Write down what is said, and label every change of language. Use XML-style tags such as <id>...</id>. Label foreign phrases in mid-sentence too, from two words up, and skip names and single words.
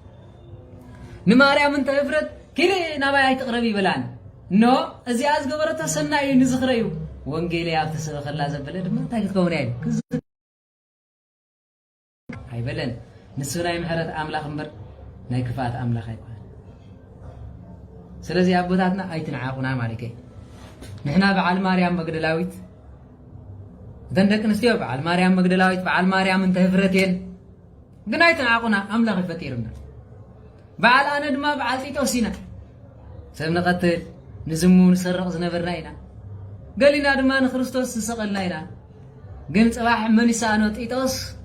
<ti>ንማርያም እንተፍረት ኪዲ ናባይ ኣይትቅረብ ይበላን ኖ እዚኣ ዝገበረቶ ሰናይ ንዝኽረዩ ወንጌል ያብ ተሰበኸላ ዘበለ ድማ እንታይ ክትከውን ያይል አይበለን ንሱ ናይ ምሕረት አምላክ እምበር ናይ ክፋት አምላክ አይባል ስለዚህ አቦታትና አይትንዓቁና ማለት ንሕና በዓል ማርያም መግደላዊት ደንደቅ ንስትዮ በዓል ማርያም መግደላዊት በዓል ማርያም እንተህፍረቴን ግን አይትንዓቁና አምላክ ይፈጥርና በዓል አነ ድማ በዓል ጢጦሲና ሰብነ ቀትል ንዝሙን ሰረቕ ዝነበርና ኢና ገሊና ድማ ንክርስቶስ ዝሰቀልና ኢና ግን ጽባሕ መንሳኖ ጢጦስ</ti>